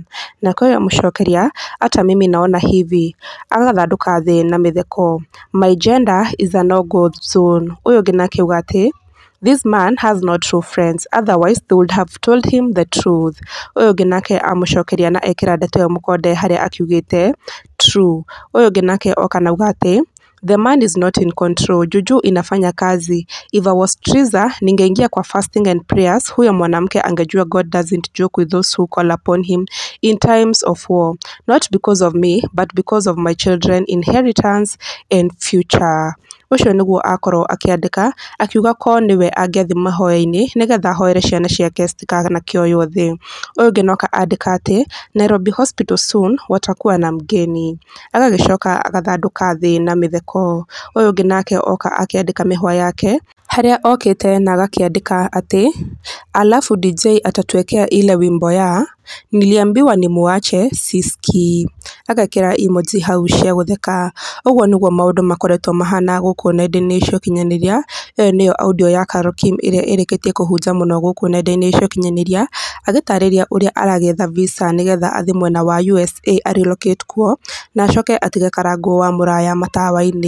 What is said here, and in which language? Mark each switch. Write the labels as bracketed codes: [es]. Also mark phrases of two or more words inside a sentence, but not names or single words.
[sw] Na kwa hiyo mũcokeria hata mimi naona hivi, [ki] agathandũka thĩ na mĩtheko. [en] My gender is a no-go zone. [ki] Ũyũ ũngĩ nake auga atĩ [en] this man has no true friends, otherwise they would have told him the truth. [ki] Ũyũ ũngĩ nake amũcokeria na ekĩra ndeto ĩyo mũkonde harĩa akiugĩte true. Ũyũ ũngĩ nake oka na auga atĩ [en] the man is not in control. [sw] Juju inafanya kazi. [en] If I was Triza, ningeingia kwa fasting and prayers. [sw] Huyo mwanamke angejua [en] God doesn't joke with those who call upon him in times of war. Not because of me, but because of my children, inheritance and future. [ki] Ũcio nĩguo akorwo akĩandĩka akiuga ko nĩwe angĩathi mahoya-inĩ nĩgetha ahoere ciana ciake citikanakĩo yothe. Ũyũ ũngĩ noka andĩka atĩ Nairobi hospital soon [sw] watakuwa na mgeni. [ki] Agagĩcoka agathandũka thĩ na mĩtheko. Ũyũ ũngĩ nake oka akĩandĩka mĩhwa yake harĩa okĩte na agakĩandĩka atĩ [sw] alafu DJ atatuwekea ile wimbo ya niliambiwa nimuache siski. [ki] Agakĩra emoji hau cia gũtheka. Ũguo nĩguo maũndũ makoretwo mahana gũkũ nenda-inĩ cia ũkinyanĩria. Ĩyo nĩyo audio ya Carol Kim ĩrĩa ĩrĩkĩtie kũhunja mũno gũkũ nenda-inĩ cia ũkinyanĩria agĩtarĩria ũrĩa aragĩetha visa nĩgetha athiĩ mwena wa USA arelocate kuo na acoke atige Karangũ wa Mũraya matawa-inĩ.